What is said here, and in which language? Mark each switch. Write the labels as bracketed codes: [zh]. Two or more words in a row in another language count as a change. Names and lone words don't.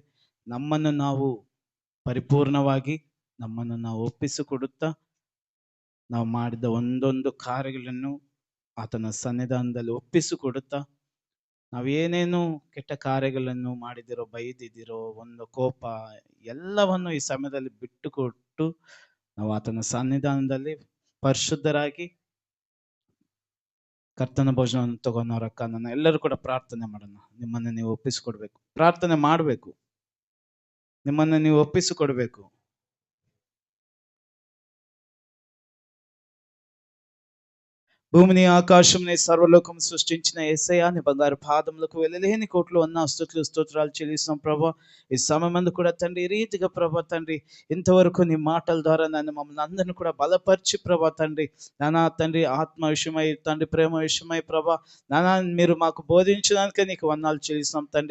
[kn] ನಮ್ಮನ್ನು ನಾವು ಪರಿಪೂರ್ಣವಾಗಿ ನಮ್ಮನ್ನು ನಾವು ಒಪ್ಪಿಸಿಕೊಡುತ್ತಾ ನಾವು ಮಾಡಿದ ಒಂದೊಂದು ಕಾರ್ಯಗಳನ್ನು ಆತನ ಸನ್ನಿಧಾನದಲ್ಲಿ ಒಪ್ಪಿಸಿಕೊಡುತ್ತಾ ನಾವೇನೇನು ಕೆಟ್ಟ ಕಾರ್ಯಗಳನ್ನು ಮಾಡಿದಿರೋ, ಬೈದಿದಿರೋ, ಒಂದು ಕೋಪ ಎಲ್ಲವನ್ನು ಈ ಸಮಯದಲ್ಲಿ ಬಿಟ್ಟುಕೊಟ್ಟು ನಾವು ಆತನ ಸನ್ನಿಧಾನದಲ್ಲಿ ಪರಿಶುದ್ಧರಾಗಿ ಕರ್ತನ ಭೋಜನವನ್ನು ತಗೊಂಡವರಕ್ಕ ನನ್ನ ಎಲ್ಲರೂ ಕೂಡ ಪ್ರಾರ್ಥನೆ ಮಾಡೋಣ. ನಿಮ್ಮನ್ನು ನೀವು ಒಪ್ಪಿಸಿಕೊಡ್ಬೇಕು, ಪ್ರಾರ್ಥನೆ ಮಾಡಬೇಕು, ನಿಮ್ಮನ್ನು ನೀವು ಒಪ್ಪಿಸಿಕೊಡ್ಬೇಕು. [te] భూమిని ఆకాశంని సర్వలోకం సృష్టించిన యేసయ్య, నీ బంగారు పాదములకు వెళ్ళలేని కోట్లు అన్న స్తుతులు స్తోత్రాలు చెల్లిస్తున్నాం ప్రభా. ఈ సమయమందు కూడా తండ్రి ఈ రీతిగా ప్రభా తండ్రి ఇంతవరకు నీ మాటల ద్వారా నన్ను మమ్మల్ని అందరిని కూడా బలపరిచి ప్రభా తండ్రి నానా తండ్రి ఆత్మ విషయమై తండ్రి ప్రేమ విషయమై ప్రభా నానా మీరు మాకు బోధించడానికే నీకు వందనాలు చెల్లిస్తున్నాం తండ్రి.